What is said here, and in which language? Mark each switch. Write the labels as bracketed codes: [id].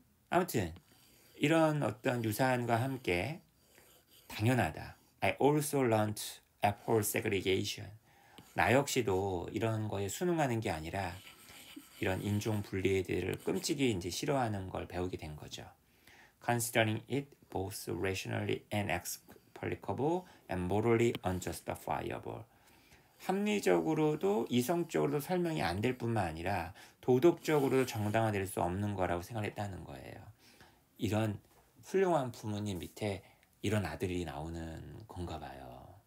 [ko] 아무튼 이런 어떤 유산과 함께 당연하다. [en] I also learned abhor segregation. [ko] 나 역시도 이런 거에 순응하는 게 아니라 이런 인종 분리에 대해 끔찍이 이제 싫어하는 걸 배우게 된 거죠. [en] Considering it both rationally inexplicable and morally unjustifiable. [ko] 합리적으로도 이성적으로도 설명이 안 될 뿐만 아니라 도덕적으로도 정당화될 수 없는 거라고 생각했다는 거예요. 이런 훌륭한 부모님 밑에 이런 아들이 나오는 건가 봐요.